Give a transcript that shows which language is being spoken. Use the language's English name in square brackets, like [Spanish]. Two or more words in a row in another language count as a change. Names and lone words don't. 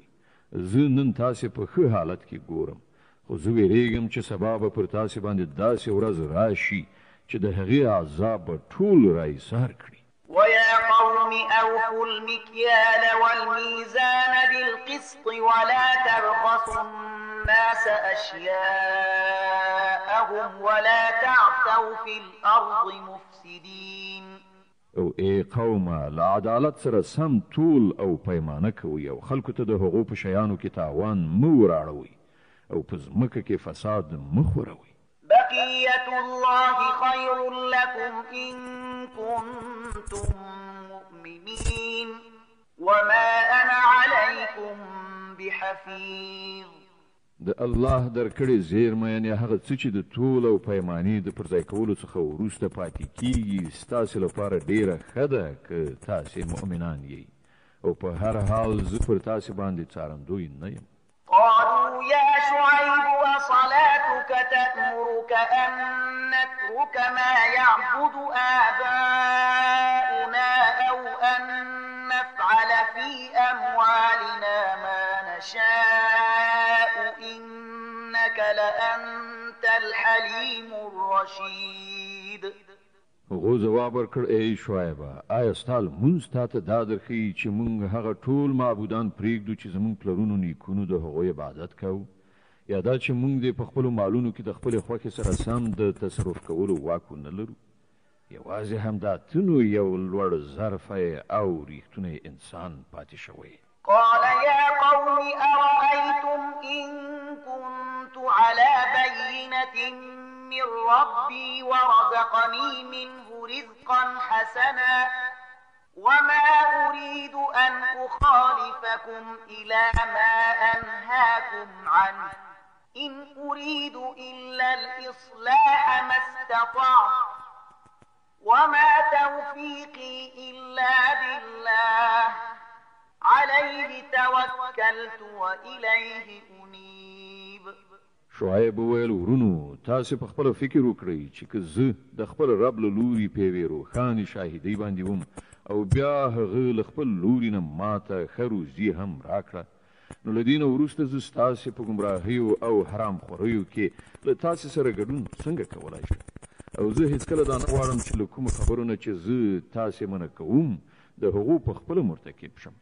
[Pashto] زه نن تاسې په ښه حالت کې ګورم خو زه ویرېږم چې سبا به پر تاسې باندې داسې ورځ راشي چې د هغې عذاب به ټول رایسار کړي. [Arabic] ويا قوم أوفوا المكيال والميزان بالقسط ولا تبخسوا الناس أشياءهم ولا تعثوا في الأرض مفسدين. [Pashto] او ای قومه له عدالت سره سم طول او پیمانه کوئ او خلکو ته د هغو په شیانو کې تاوان مه وراړوئ او په ځمکه کې فساد مه خوروئ. [Arabic] بقية الله خير لكم إن كنتم مؤمنين وما أنا عليكم بحفيظ. [Pashto] د الله درکړې زیرمه یعنې هغه څه چې د طول او پیمانې د پرځای کولو څخه وروسته پاتې کیږي ستاسې لپاره ډیره ښه ده که تاسې مؤمنان یئ او په هر حال زه پر تاسې باندې څارندوی نه یم. [Arabic] قالوا يا شعيب وصلاتك تأمرك أن نترك ما يعبد آباؤنا أو أن نفعل في أموالنا ما نشاء إنك لأنت الحليم الرشيد. [Pashto] هغه جواب ورکړ ای شعیبه آیا ستا لمونځ تا ته دا درښیي چې موږ هغه ټول معبودان پرېږدو چې زموږ پلرونو نیکونو د هغوی عبادت کوو یا دا چې موږ دې په خپلو مالونو کې د خپلې خوښې سره سم د تصرف کولو واک نه لرو؟ یوازې همدا ته نو یو لوړ ظرفی او ریښتونی انسان پاتې شوی. [Arabic] قال يا قوم أرأيتم إن كنت على بينة من ربي ورزقني منه رزقا حسنا وما أريد أن أخالفكم إلى ما أنهاكم عنه إن أريد إلا الإصلاح ما استطعت وما توفيقي إلا بالله عليه توكلت وإليه أنيب. [Pashto] شعیب وویل ورونو تاسې په خپل فکر وکړئ چې که زه د خپل رب له لوري په یوې روښانې شاهدۍ باندې وم او بیا هغه له خپل لوري نه ماته ښه روزي هم راکړه نو له دې نه وروسته زه ستاسې په ګمراهیو او حرام خوریو کې له تاسې سره ګډون څنګه کولی شم او زه هیڅکله دا نه غواړم چې له کومو خبرو نه چې زه تاسې منع کوم د هغو په خپله مرتکب شم.